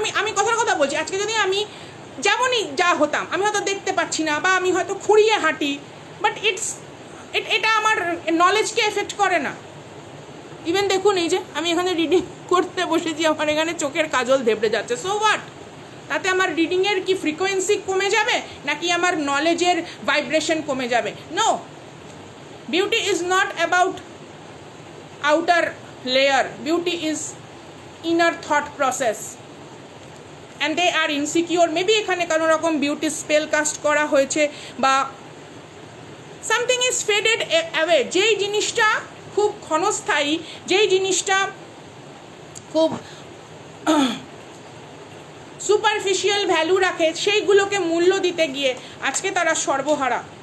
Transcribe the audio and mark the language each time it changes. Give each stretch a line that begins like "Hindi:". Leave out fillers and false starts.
Bangla: আমি কথার কথা বলছি, আজকে যদি আমি যেমনই যা হতাম, আমি হয়তো দেখতে পাচ্ছি না, বা আমি হয়তো খুঁড়িয়ে হাঁটি, বাট এটা আমার নলেজকে এফেক্ট করে না। ইভেন দেখুন, এই যে আমি এখানে রিডিং করতে বসেছি, আমার এখানে চোখের কাজল ধেপড়ে যাচ্ছে, সো হোয়াট? তাতে আমার রিডিংয়ের কি ফ্রিকোয়েন্সি কমে যাবে, নাকি আমার নলেজের ভাইব্রেশন কমে যাবে?
English: No, beauty is not about outer layer, beauty is inner thought process, and they are insecure.
Bangla: Maybe এখানে কোনো রকম বিউটি স্পেল কাস্ট করা হয়েছে, বা
English: Something is faded away.
Bangla: যেই জিনিসটা খুব ক্ষণস্থায়ী, যেই জিনিসটা খুব সুপারফিশিয়াল ভ্যালু রাখে, সেইগুলোকে মূল্য দিতে গিয়ে আজকে তারা সর্বহারা।